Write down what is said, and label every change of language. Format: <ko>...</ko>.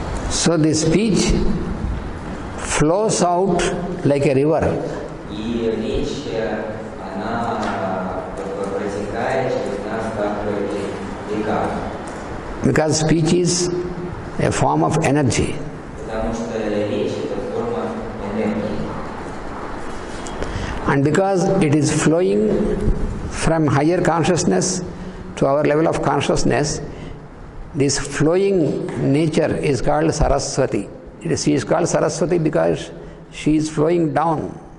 <en>So the speech flows out like a river.</en> <ru>И речь, она протекает через нас как река.</ru> <en>Because speech is a form of energy.</en> <ru>Потому что речь это форма энергии.</ru> <en>And because it is flowing from higher consciousness to our level of consciousness, this flowing nature is called Saraswati. She is called Saraswati because she is flowing down.</en>